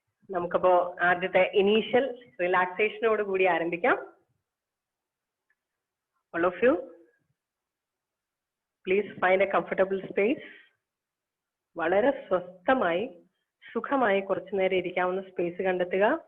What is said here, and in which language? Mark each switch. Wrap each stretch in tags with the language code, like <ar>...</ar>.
<ml>നമുക്കപ്പോ ആദ്യത്തെ ഇനീഷ്യൽ റിലാക്സേഷനോട് കൂടി ആരംഭിക്കാം.</ml> <en>All of you, please find a comfortable space.</en> <ml>വളരെ സ്വസ്ഥമായി സുഖമായി കുറച്ചു നേരം ഇരിക്കാവുന്ന സ്പേസ് കണ്ടെത്തുക.</ml>